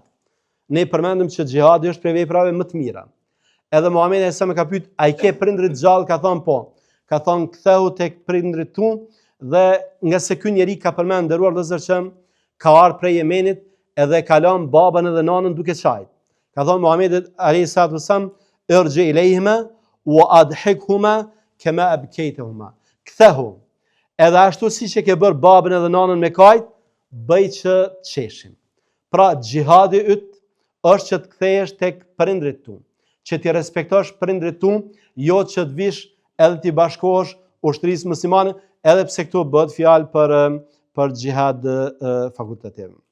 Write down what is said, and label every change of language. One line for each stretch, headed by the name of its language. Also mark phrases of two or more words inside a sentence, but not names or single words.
Albanian: Ne përmendëm që xhihadi është prej veprave më të mira. Edhe Muhamedi sa më ka pyet, a i ke prindrit gjallë? Ka thonë po. Ka thonë ktheu tek prindrit tu, dhe nga se ky njeri ka përmendur nderuar vëllezër që ka ardhur prej Yemenit edhe ka lënë babën edhe nanën duke qajt. Ka thonë Muhamedi
Arabic: عليه الصلاة والسلام ارجع إليهما فأضحكهما كما أبكيتهما. Kthehu.
Albanian: Edhe ashtu siç e ke bërë babën edhe nanën me kajt, bëj që të qeshin. Pra xhihadi yt është që të kthehesh tek prindrit tu, që ti respektosh prindrit tu, jo që të vish edhe ti bashkohesh ushtrisë muslimane, edhe pse këtu bëhet fjalë për xhihad fakultativ.